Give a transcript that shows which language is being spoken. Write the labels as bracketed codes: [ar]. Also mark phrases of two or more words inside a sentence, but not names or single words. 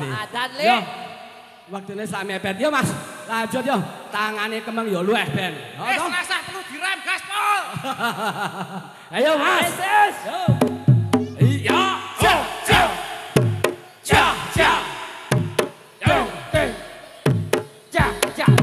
[jv] Adan, Lik. Yo. Waktune sak mepet. Yo Mas, lanjut yo. Tangane kemeng yo luweh ben. Wis rasah perlu direm gaspol. Ayo Mas. Wis. Yo. Iya. Ja, ja. Ja, ja. Yo, teh. Ja, ja.